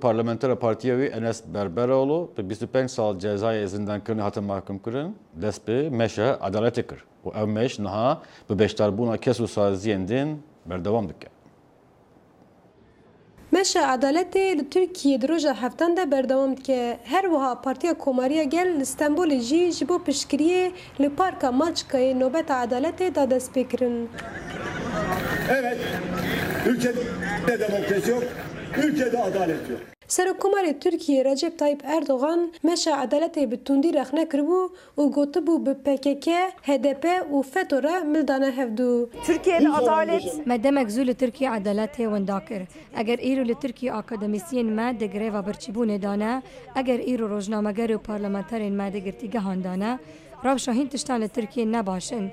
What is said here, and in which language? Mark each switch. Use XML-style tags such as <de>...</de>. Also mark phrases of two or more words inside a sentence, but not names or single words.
<ku>Parlamentera Partiya wî Enes Berberoğlu bi 25 sal cezayê zindankirinê hatin mahkum kirin dest bi meşa adaletê kir û ev meş niha bi beşdarbûna kes û saziyên din berdewam dike. Meşa adaletê li Tirkiye di roja heftan de berdewam dike. Her wiha Partiya Komariya Gel li Stenbolê jî ji bo piştgiriyê li Parka Maçkayê nobeta adaletê da dest pê kirin.</ku> <tr>Evet, ülkede demokrasi yok, ülkede adalet yok.</tr> <ku>Serokkomarê Tirkiye Recep Tayyip Erdoğan meşa adaletê bi tundî rexne kiribû û gotibû bi PKK, HDP û FETÖ re mildane hevdû.</ku> <tr>Türkiye'de adalet</tr> <ku>me demek zû li Tirkiye adaletê wenda kir. Eger îro li Tirkiye akademisyen me di greva birçîbûnê dane, eger îro rojnameger û parlamenterên me di girtîgehan dane, rewşa hîn tiştan li Tirkiye nebaşin.</ku>